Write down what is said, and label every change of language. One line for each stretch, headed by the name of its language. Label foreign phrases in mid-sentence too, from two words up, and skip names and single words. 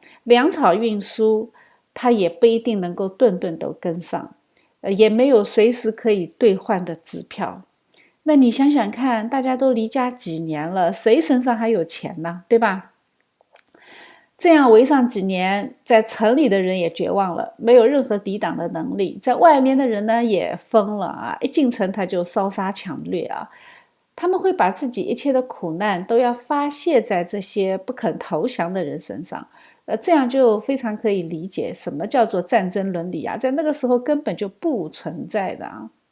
Chinese: 糧草運輸它也不一定能夠頓頓都跟上，也沒有隨時可以兌換的支票。那你想想看，大家都離家幾年了，誰身上還有錢呢？對吧？這樣圍上幾年，在城裡的人也絕望了，沒有任何抵擋的能力。在外面的人呢也瘋了啊！一進城他就燒殺搶掠啊！他們會把自己一切的苦難都要發洩在這些不肯投降的人身上。這樣就非常可以理解什麼叫做戰爭倫理啊，在那個時候根本就不存在的啊。